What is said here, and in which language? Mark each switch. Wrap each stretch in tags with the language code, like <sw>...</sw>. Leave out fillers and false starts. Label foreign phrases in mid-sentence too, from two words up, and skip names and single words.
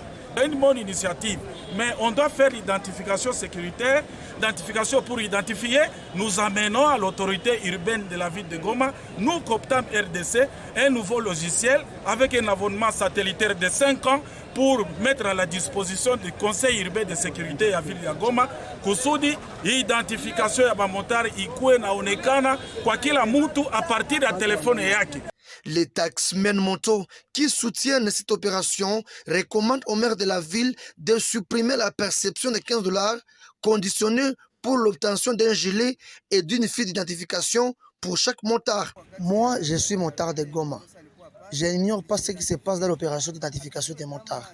<fr>C'est une bonne initiative, mais on doit faire l'identification sécuritaire, identification pour identifier. Nous amenons à l'autorité urbaine de la ville de Goma, nous Coptam RDC, un nouveau logiciel avec un abonnement satellitaire de 5 ans pour mettre à la disposition du conseil urbain de sécurité à la ville de Goma</fr> <sw>kusudi identification ya bamotari ikuwe naonekana kwa kila mtu</sw> <fr>à partir</fr> <sw>ya telefone yake.</sw> <fr>Les taxmen moto qui soutiennent cette opération recommandent au maire de la ville de supprimer la perception de 15 $ conditionnée pour l'obtention d'un gilet et d'une fiche d'identification pour chaque motard. Moi, je suis motard de Goma. Je n'ignore pas ce qui se passe dans l'opération d'identification des motards.</fr>